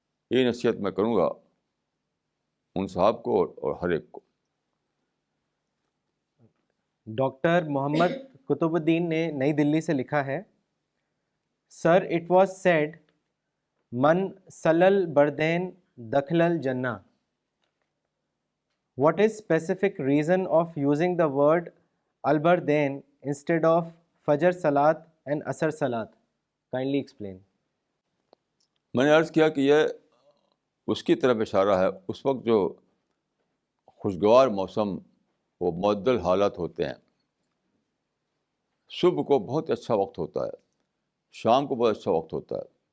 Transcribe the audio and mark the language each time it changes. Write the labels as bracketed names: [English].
[Urdu] یہ نصیحت میں کروں گا ان صاحب کو اور ہر ایک کو. ڈاکٹر محمد قطب الدین نے نئی دلی سے لکھا ہے، [English] sir it was said [Arabic] من سلل بردین دخل الجنہ. [English] What is specific reason of using the word al-Bardain instead of Fajr Salat and Asr Salat? Kindly explain. [Urdu] میں نے عرض کیا کہ یہ اس کی طرف اشارہ ہے، اس وقت جو خوشگوار موسم، وہ معدل حالات ہوتے ہیں. صبح کو بہت اچھا وقت ہوتا ہے، شام کو بہت اچھا وقت ہوتا ہے.